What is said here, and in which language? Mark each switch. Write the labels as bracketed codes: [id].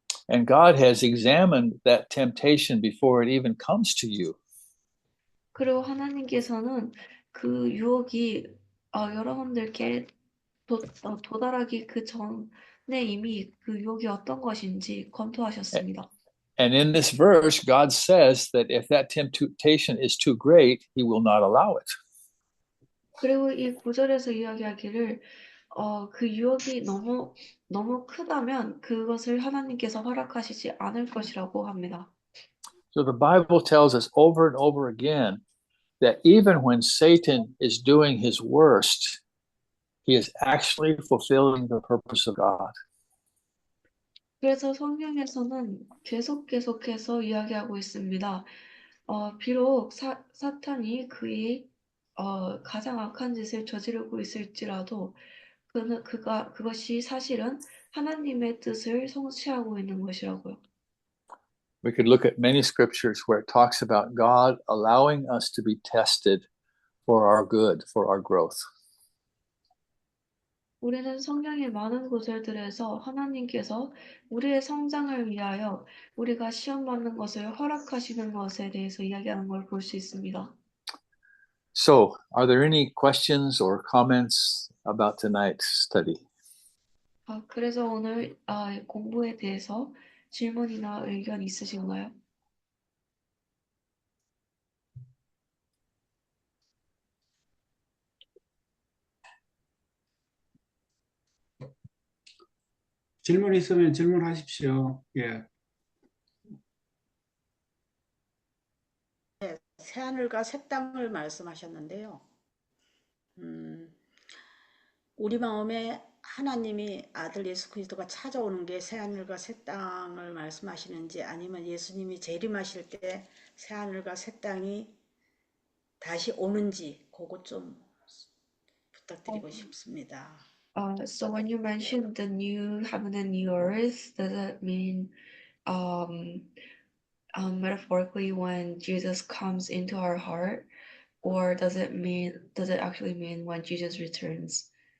[en] And God has examined that temptation before it even comes to you. [ko] 그리고 하나님께서는 그 유혹이 여러분들께 도달하기 그 전에 이미 그 유혹이 어떤 것인지 검토하셨습니다. [en] And in this verse, God says that if that temptation is too great, he will not allow it. [ko] 그리고 이 구절에서 이야기하기를 그 유혹이 너무 크다면 그것을 하나님께서 허락하시지 않을 것이라고 합니다. [en] So the Bible tells us over and over again that even when Satan is doing his worst, he is actually fulfilling the purpose of God. [ko] 그래서 성경에서는 계속해서 이야기하고 있습니다. 비록 사탄이 그의 가장 악한 짓을 저지르고 있을지라도 그것이 사실은 하나님의 뜻을 성취하고 있는 것이라고요. [en] We could look at many scriptures where it talks about God allowing us to be tested for our good, for our growth. [ko] 우리는 성경의 많은 구절들에서 하나님께서 우리의 성장을 위하여 우리가 시험받는 것을 허락하시는 것에 대해서 이야기하는 걸 볼 수 있습니다. [en] So, are there any questions or comments about tonight's study? [ko] 그래서 오늘 공부에 대해서 질문이나 의견 있으신가요? 질문 있으면 질문하십시오. 예. 새하늘과 새 땅을 말씀하셨는데요. 우리 마음에 하나님이 아들 예수 그리스도가 찾아오는 게 새하늘과 새 땅을 말씀하시는지 아니면 예수님이 재림하실 때 새하늘과 새 땅이 다시 오는지 그것 좀 부탁드리고 싶습니다. [en] So when you mentioned the new heaven and new earth, does that mean metaphorically when Jesus comes into our heart, or does it actually mean when Jesus returns?